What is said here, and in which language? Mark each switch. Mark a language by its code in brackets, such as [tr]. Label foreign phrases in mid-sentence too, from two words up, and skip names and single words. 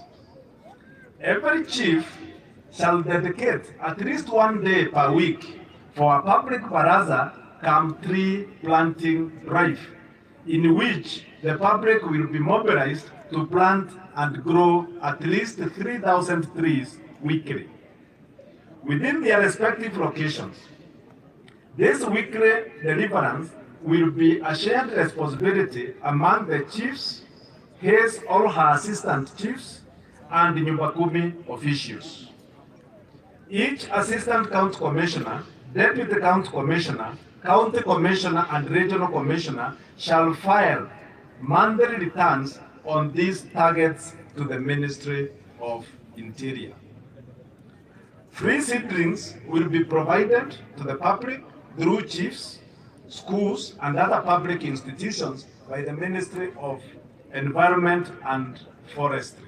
[en] Every chief shall dedicate at least 1 day per week for a public baraza cum tree planting drive, in which the public will be mobilized to plant and grow at least 3,000 trees weekly within their respective locations. This weekly deliverance will be a shared responsibility among the chiefs, his or her assistant chiefs, and the Nyumba Kumi officials. Each assistant county commissioner, deputy county commissioner, county commissioner, and regional commissioner shall file monthly returns on these targets to the Ministry of interior. Free seedlings will be provided to the public through chiefs, schools, and other public institutions by the Ministry of Environment and Forestry.